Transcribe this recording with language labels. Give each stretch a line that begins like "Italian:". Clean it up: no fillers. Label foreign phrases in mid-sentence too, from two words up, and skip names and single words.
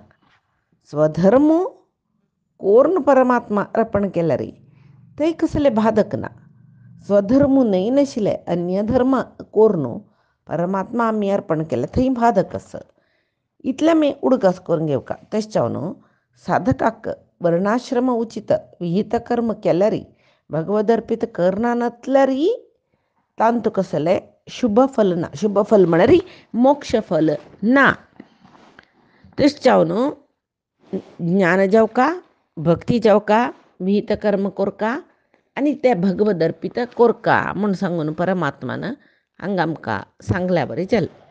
Konkani: स्वधर्म कोर्ण परमात्मा अर्पण केला रे ते कसले बाधक ना. स्वधर्म नाही नाशिल्ले अन्य धर्म कोर्ण परमात्मा आमी अर्पण केले थंय बाधक आसत. इतलें आमी उडकास करून घेवका. तेच न्हू साधकाक वर्णाश्रम उचित विहित कर्म केल्यारी भगवद अर्पित करना नतल्यारी तांतू कसले शुभ फल ना. शुभ फल म्हळ्यार मोक्ष फल ना. तेच न्हू ज्ञान जावका भक्ती जावका विहित कर्म कोरका आनी ते भगवद अर्पित कोरका म्हूण सांगून परमात्मान हांगा आमकां सांगल्या बरें जालें.